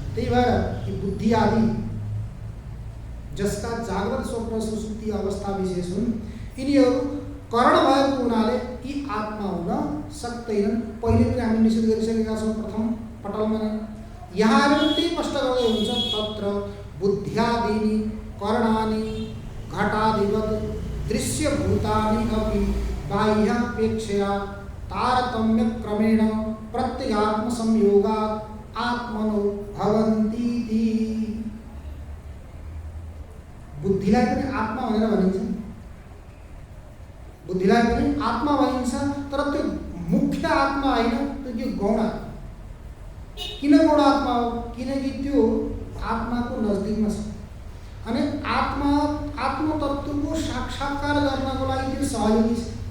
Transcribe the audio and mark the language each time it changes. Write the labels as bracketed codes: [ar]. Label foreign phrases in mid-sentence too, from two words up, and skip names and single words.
[ne] त्यही भएर कि बुद्धि आदि जसका जागृत, स्वप्न, सुषुप्ति अवस्था विशेष हुन्, यिनीहरू करण भएको हुनाले यी आत्मा हुन सक्दैनन्। पहिले पनि हामी निषेध गरिसकेका छौँ प्रथम पटलमा नै। यहाँ त्यही स्पष्ट गर्दै हुन्छ, [sa] तत्र बुद्ध्यादीनि कर्णानि घटादिवत् दृश्यभूतानि अपि बाह्यापेक्षया तारतम्य क्रमेण प्रत्यगात्म संयोगात् आत्मनो भवन्ति। [ne] बुद्धिलाई पनि आत्मा भनेर भनिन्छ, बुद्धिलाई पनि आत्मा भनिन्छ। तर त्यो मुख्य आत्मा होइन, त्यो गौण आत्मा। किन गौण आत्मा हो? किनकि त्यो आत्माको नजदिकमा छ। अनि आत्मतत्त्वको साक्षात्कार गर्नको लागि त्यो सहयोगी छ।